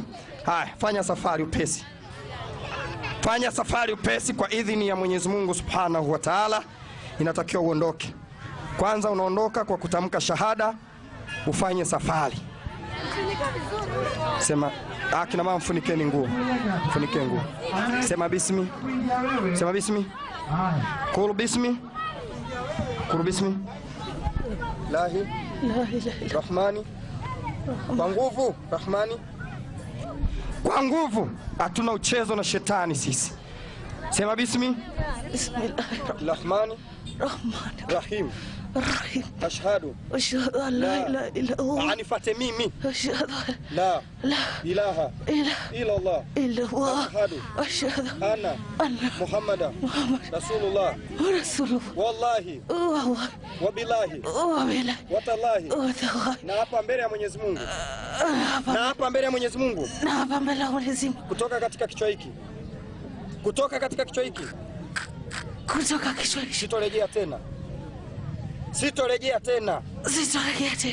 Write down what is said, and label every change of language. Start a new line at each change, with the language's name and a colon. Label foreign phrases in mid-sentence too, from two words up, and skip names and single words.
Swahili: Haya, fanya safari upesi. Fanya safari upesi kwa idhini ya Mwenyezi Mungu
Arabic: سبحانه وتعالى.
Swahili: Inatakiwa uondoke. Kwanza unaondoka kwa kutamka shahada, ufanye safari. Sema, kina mama mfunikeni nguo. Mfunike nguo. Sema bismi. Sema bismi.
Arabic: قل بسم قل بسم. Lahi. Rahmani.
Swahili: Kwa nguvu, Rahmani. Kwa nguvu. Hatuna uchezo na shetani sisi. Sema bismi.
Arabic: بسم الله الرحمن رحيم. Ashhadu أن لا إله إلا الله.
Swahili: Anifate mimi.
Arabic: Ashhadu لا إله إلا الله. أشهد أن محمدا رسول الله. والله وبالله وتالله.
Swahili: Na hapa mbele ya Mwenyezi Mungu. Na hapa mbele ya Mwenyezi Mungu. Na hapa mbele ya Mwenyezi Mungu. Kutoka katika kichwa hiki. Kutoka katika kichwa hiki. Kutoka kichwa hiki. Sitorejea tena. Sitorejea tena. Sitorejea tena.